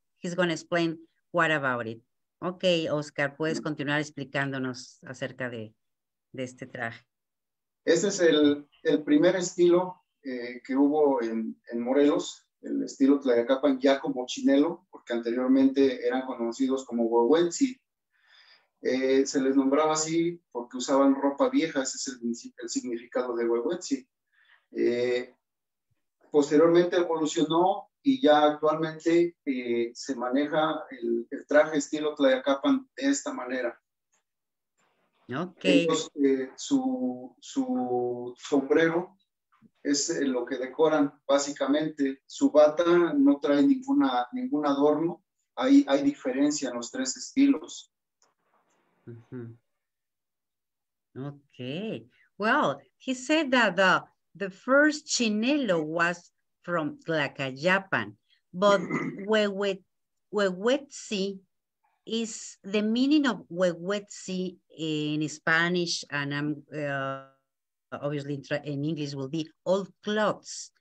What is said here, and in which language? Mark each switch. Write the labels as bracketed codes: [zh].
[en] He's going to explain what about it. [es] Okay, Oscar, puedes continuar explicándonos acerca de este traje. Este es el primer estilo que hubo en Morelos, el estilo Tlayacapan ya como chinelo, porque anteriormente eran conocidos como huehuetzi. Se les nombraba así porque usaban ropa vieja, ese es el significado de huehuetzi. Posteriormente evolucionó y ya actualmente se maneja el traje estilo Tlayacapan de esta manera. [en] Okay. [es] Entonces, su sombrero es lo que decoran básicamente. Su bata no trae ningún adorno. Hay diferencia en los tres estilos. [en] Okay. Well, he said that the first chinelo was from Tlacayapan, but huehuetzi is the meaning of huehuetzi in Spanish, and obviously in English will be old clothes.